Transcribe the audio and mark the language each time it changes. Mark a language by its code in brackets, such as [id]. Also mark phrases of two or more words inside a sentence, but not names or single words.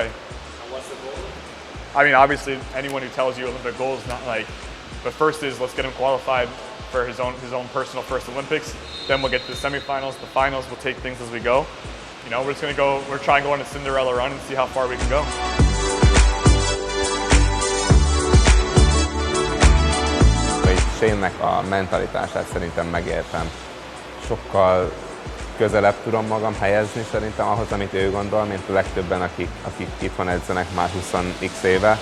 [en] And what's the goal? I mean, obviously, anyone who tells you Olympic goal is not like, but first is let's get him qualified for his own personal first Olympics. Then we'll get to the semifinals, the finals. We'll take things as we go. You know, we're just going to go. We're trying to go on a Cinderella run and see how far we can go. [hu] Shane-nek a mentalitását szerintem megértem. Sokkal közelebb tudom magam helyezni szerintem ahhoz, amit ő gondol, mint a legtöbben, akik itthon edzenek már 20x éve.